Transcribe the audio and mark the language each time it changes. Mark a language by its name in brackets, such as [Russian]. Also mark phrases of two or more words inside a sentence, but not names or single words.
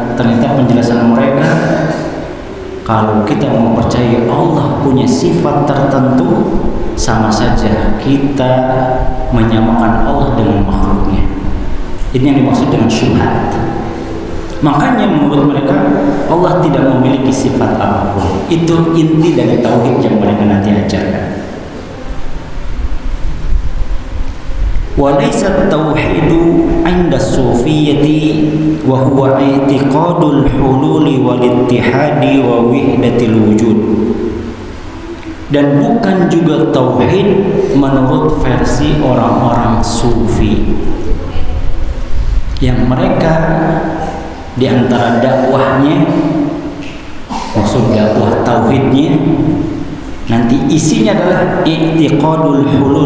[Indonesian] Ternyata penjelasan mereka Kalau kita mempercayai Allah punya sifat tertentu, sama saja kita menyamakan Allah dengan makhluknya. Ini yang dimaksud dengan syubhat. Makanya menurut mereka Allah tidak memiliki sifat apapun. Itu inti dari tauhid yang mereka nanti ajarkan. [Arabic] وليس التوحيد عند الصوفية وهو اعتقاد الحلول والاتحاد ووحدة الوجود. [Indonesian] Dan bukan juga tauhid menurut versi orang-orang sufi, yang mereka di antara dakwahnya, maksud dakwah tauhidnya nanti isinya adalah [Arabic] اعتقاد الحلول.